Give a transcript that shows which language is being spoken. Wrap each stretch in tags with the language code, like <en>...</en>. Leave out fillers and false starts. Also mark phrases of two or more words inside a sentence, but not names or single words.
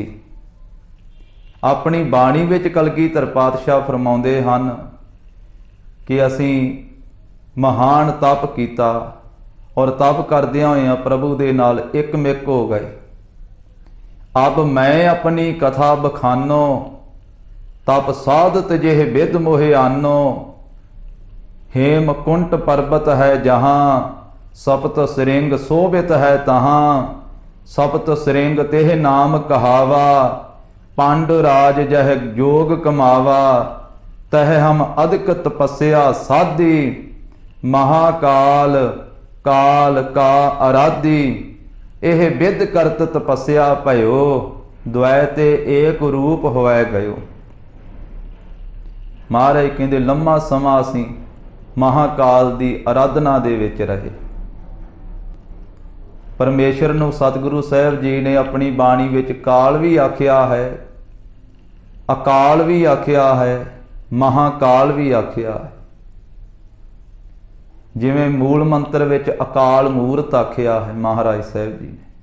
<pa>ਆਪਣੀ ਬਾਣੀ ਵਿੱਚ ਕਲਗੀਧਰ ਪਾਤਸ਼ਾਹ ਫਰਮਾਉਂਦੇ ਹਨ ਕਿ ਅਸੀਂ ਮਹਾਨ ਤਪ ਕੀਤਾ, ਔਰ ਤਪ ਕਰਦਿਆਂ ਹੋਇਆਂ ਪ੍ਰਭੂ ਦੇ ਨਾਲ ਇੱਕਮਿਕ ਹੋ ਗਏ। ਅਬ ਮੈਂ ਆਪਣੀ ਕਥਾ ਬਖਾਨੋ, ਤਪ ਸਾਧਤ ਜਿਹ ਬਿਦ ਮੋਹਿ ਆਨੋ।</pa> <hi>हेमकुंट पर्वत है जहाँ, सप्त श्रृंग शोभित है तहाँ। सप्त श्रृंग तेह नाम कहावा, पांडुराज जह जोग कमावा। तह हम अधिक तपस्या साधी, महाकाल काल का आराधी। एह विद करत तपस्या भयो, द्वैते एक रूप होए गयो।</hi> <pa>ਮਹਾਰਾਜ ਕਹਿਤੇ ਲੰਮਾ ਸਮਾ ਅਸੀਂ ਮਹਾਕਾਲ ਦੀ ਆਰਾਧਨਾ ਦੇ ਵਿੱਚ ਰਹੇ। ਪਰਮੇਸ਼ਰ ਨੂੰ ਸਤਿਗੁਰੂ ਸਾਹਿਬ ਜੀ ਨੇ ਆਪਣੀ ਬਾਣੀ ਵਿੱਚ ਕਾਲ ਵੀ ਆਖਿਆ ਹੈ, ਅਕਾਲ ਵੀ ਆਖਿਆ ਹੈ, ਮਹਾਕਾਲ ਵੀ ਆਖਿਆ ਹੈ। ਜਿਵੇਂ ਮੂਲ ਮੰਤਰ ਵਿੱਚ ਅਕਾਲ ਮੂਰਤ ਆਖਿਆ ਹੈ ਮਹਾਰਾਜ ਸਾਹਿਬ ਜੀ ਨੇ।</pa>